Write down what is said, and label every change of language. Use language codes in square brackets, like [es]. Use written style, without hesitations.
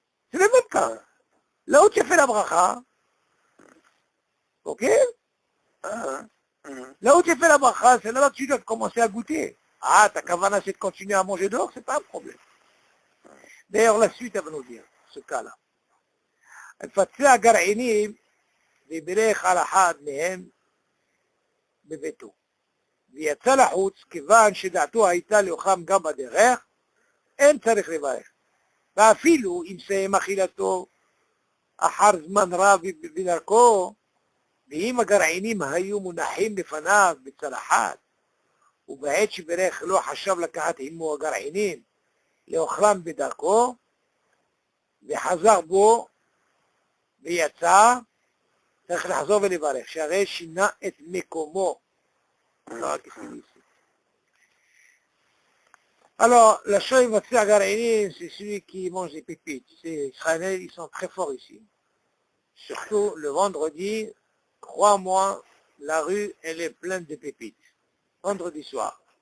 [fr] C'est le même cas. Là où tu as fait la bracha, ok? Là où tu fais la bracha, c'est là-bas que tu dois commencer à goûter. Ah, ta kavana, c'est de continuer à manger dehors, c'est pas un problème. D'ailleurs, la suite, elle va nous dire, ce cas-là. [he] الفتاة גרעינים ובירך על אחד מהם בביתו. ויצא לחוץ, כיוון שדעתו הייתה לאוכלם גם בדרך, אין צריך לברך. ואפילו אם סיים אכילתו אחר זמן רב בדרכו, ואם הגרעינים היו מונחים בפניו בצלחת, ובעת שברך לא חשב לקחת עמו הגרעינים לאוכלם בדרכו, וחזר בו ויצא, צריך לחזור ולברך, שהרי שינה את מקומו. [fr] Alors, la chose va faire garainer, c'est celui qui mange des pépites. Les Israéliens, ils sont très forts ici. Surtout le vendredi, crois-moi, la rue, elle est pleine de pépites. Vendredi soir.